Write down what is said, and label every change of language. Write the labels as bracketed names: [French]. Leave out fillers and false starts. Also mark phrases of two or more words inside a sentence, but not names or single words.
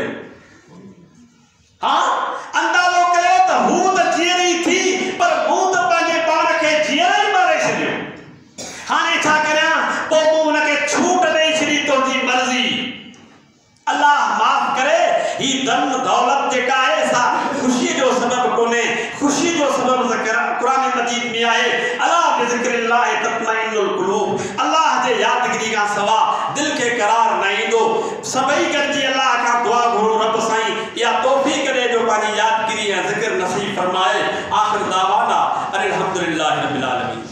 [Sindhi] हा, अंदाज़ो कयो त हू त जीअरी थी, पर मूं त पंहिंजे पाण खे जीअर ई मारे छॾियो। हाणे छा करियां? पोइ मूं हुनखे छूट ॾेई छॾी, तुंहिंजी मर्ज़ी। अल्लाह माफ़ करे। ही धन दौलत जेका आहे सा ख़ुशी जो सबब कोन्हे। ख़ुशी जो सबब क़ुरान मजीद में आहे, [Arabic] ألا بذكر الله تطمئن القلوب. [Sindhi] अल्लाह जे यादगिरी खां सवा दिल खे करार न ईंदो। सभई गॾिजी अल्लाह खां दुआ घुरो, रब साईं इहा तौफ़ीक़ ॾे जो पंहिंजी यादगिरी ऐं ज़िक्र नसीब फरमाए। [Arabic] آخر دعوانا أن الحمد لله رب العالمين.